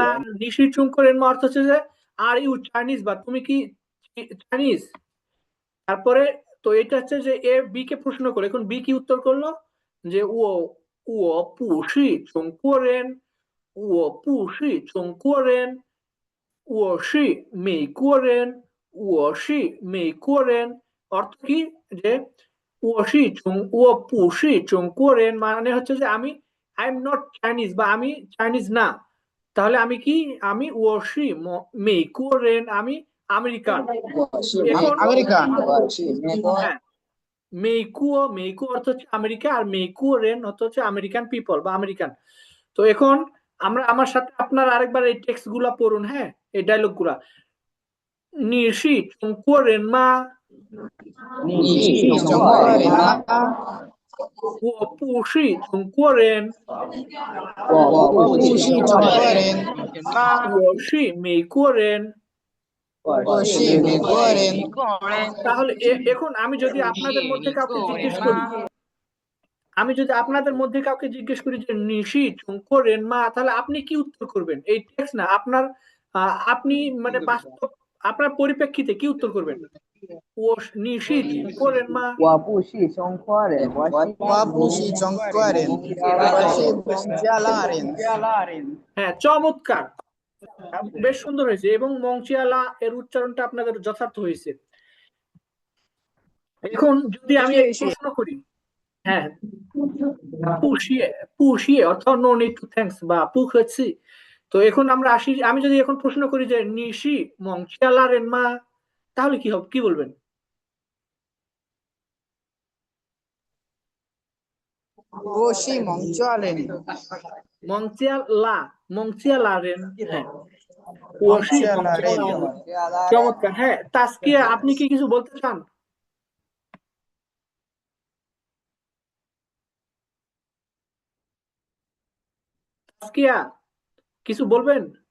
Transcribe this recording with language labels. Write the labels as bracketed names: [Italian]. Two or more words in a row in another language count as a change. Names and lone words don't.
[Chinese] 你是中国人吗 [Bangla] অর্থ হচ্ছে যে [English] are you Chinese [Bangla] বা তুমি কি চাইনিজ। তারপরে তো এটা হচ্ছে যে এ বি কে প্রশ্ন করে, এখন বি কি উত্তর করলো যে [Chinese] 我我不是中国人, 我不是中国人, 我是美国人，我是美国人। [Bangla] অর্থ কি যে [Chinese] 我不是中国人 [Bangla] মানে হচ্ছে যে আমি [English] I am not Chinese [Bangla] বা আমি চাইনিজ না। তাহলে আমি কি, আমি [Chinese] 我是美国人, [Bangla] আমি আমেরিকান। এখন আমেরিকান। হ্যাঁ, মেইকু অর্থ হচ্ছে আমেরিকা, আর মেইকুরেন অর্থ হচ্ছে [English] American people [Bangla] বা আমেরিকান। তো এখন আমরা আমার সাথে আপনার আরেকবার এই টেক্সট গুলা পড়ুন, হ্যাঁ এই ডায়লগ গুলা। [Chinese] 你是中国人吗？你是中国人吗？我不是中国人，我不是中国人，我是美国人。我是美国人。 [Bangla] তাহলে এখন আমি যদি আপনাদের মধ্যে কাউকে জিজ্ঞেস করি, যে [Chinese] 你是中国人吗, [Bangla] তাহলে আপনি কি উত্তর করবেন? এই টেক্সট না আপনার, আপনি মানে বাস্তব আপনার পরিপ্রেক্ষিতে কি উত্তর করবেন? [Chinese] 哦你是中国人吗. 我不是中国人，我不是中国人，我是孟加拉人。 [Bangla] হ্যাঁ চমৎকার, বেশ সুন্দর হয়েছে এবং মংচিয়ালা এর উচ্চারণটা আপনাদের যথার্থ হয়েছে। এখন যদি আমি প্রশ্ন করি, হ্যাঁ [Chinese] 不谢不谢 [Bangla] অর্থ [English] no need to thanks [Bangla] বা পুখছি। তো এখন আমরা আসি, আমি যদি এখন প্রশ্ন করি যে [Chinese] 你是孟加拉人吗, [Bangla] তাহলে কি হবে, কি বলবেন? [Chinese] 我是孟加拉人，孟加拉人, হ্যাঁ 我是孟加拉人. [Bangla] চমৎকার। হ্যাঁ তাসকিয়া, আপনি কি কিছু বলতে চান? তাসকিয়া কিছু বলবেন?